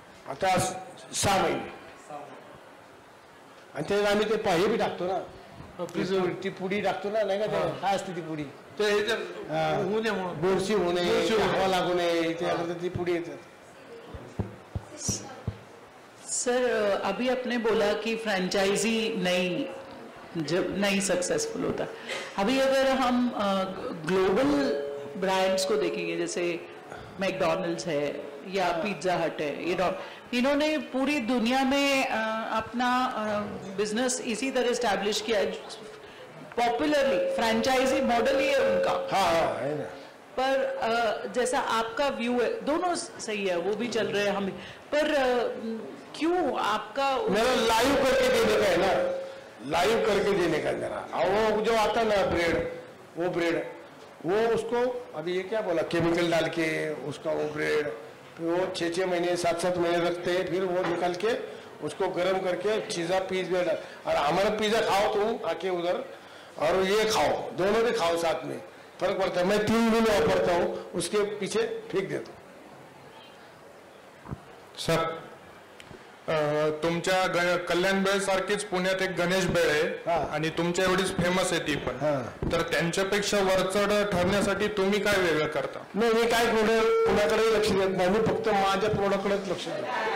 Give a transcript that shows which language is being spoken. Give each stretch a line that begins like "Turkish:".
Marathi: आता 6 महिने, आणि त्याच्यात आम्ही ते पाहे बी टाकतो ना, ती पुडी टाकतो ना, नाही का, काय असते ती पुडी, ते होऊ नये म्हणून, बुरशी होऊ नये, हवा लागू नये, त्याकरता ती पुडी येतात.
Hindi: सर अभी आपने बोला कि फ्रैंचाइजी नहीं सक्सेसफुल होता. अभी अगर हम ग्लोबल ब्रांड्स को देखेंगे, जैसे मैकडॉनल्ड्स है या पिज्जा हट है, इन्होंने पूरी दुनिया में अपना बिजनेस इसी तरह एस्टैब्लिश किया है. पॉपुलरली फ्रैंचाइजी मॉडल ही है उनका. हाँ है ना. पर जैसा आपका व्यू है, दोनों सही है, वो भी चल रहे हैं हम भी, पर क्यों आपका मेरा लाइव करके देने का है ना, लाइव करके देने का जरा. वो जो आता ना ब्रेड, वो उसको अभी ये क्या बोला, केमिकल डाल के उसका वो ब्रेड, फिर वो 6 महीने 7 महीने रखते हैं, फिर वो निकाल के उसको गर्म करके पिज्जा डाल. और हमारा पिज्जा खाओ तुम आके उधर, और ये खाओ, दोनों भी खाओ साथ में, फर्क पड़ता है. मैं 3 दिन वापरता हूँ, उसके पीछे फेंक देता हूँ.
Marathi: सर तुमच्या कल्याण बेळ सारखीच पुण्यात एक गणेश बेळ आहे आणि तुमच्या एवढीच फेमस आहे ती पण, तर त्यांच्यापेक्षा वरचढ ठरण्यासाठी तुम्ही काय वेगळं करता? नाही, मी काय पुण्याकडे लक्ष देत नाही, मी फक्त माझ्या प्रोडक्टकडेच लक्ष देतो.